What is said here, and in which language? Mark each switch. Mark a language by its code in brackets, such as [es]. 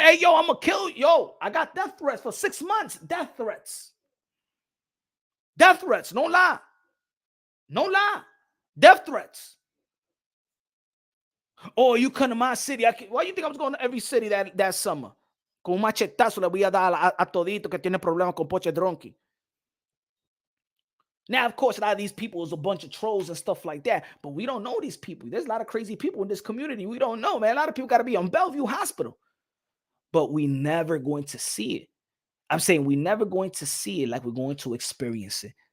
[en] Hey, yo, I'm going to kill you. Yo, I got death threats for 6 months. Death threats. Death threats. No lie. No lie. Death threats. Oh, you come to my city. Why do you think I was going to every city that summer? [es] Con un machetazo le voy a dar a todito que tiene problemas con Poche Dronky. [en] Now, of course, a lot of these people is a bunch of trolls and stuff like that, but we don't know these people. There's a lot of crazy people in this community. We don't know, man. A lot of people got to be on Bellevue Hospital, but we never going to see it. I'm saying we never going to see it like we're going to experience it.